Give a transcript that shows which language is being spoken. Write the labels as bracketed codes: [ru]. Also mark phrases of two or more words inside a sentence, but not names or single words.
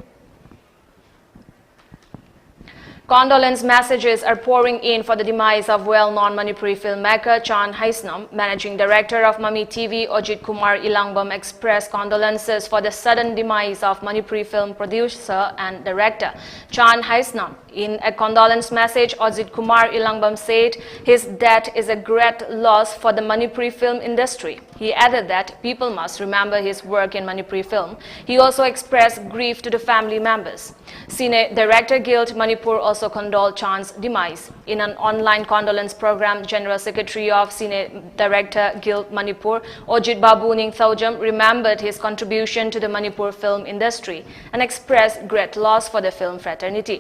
[en] Condolence messages are pouring in for the demise of well-known Manipuri filmmaker Chan Haisnam. Managing Director of MAMITv Ojit Kumar Ilangbam expressed condolences for the sudden demise of Manipuri film producer and director Chan Haisnam. In a condolence message, Ojit Kumar Ilangbam said his death is a great loss for the Manipuri film industry. He added that people must remember his work in Manipuri film. He also expressed grief to the family members. Cine Director Guild Manipur also condoled Chan's demise. In an online condolence program, General Secretary of Cine Director Guild Manipur, Ojit Babu Ning Thaujam, remembered his contribution to the Manipur film industry and expressed great loss for the film fraternity.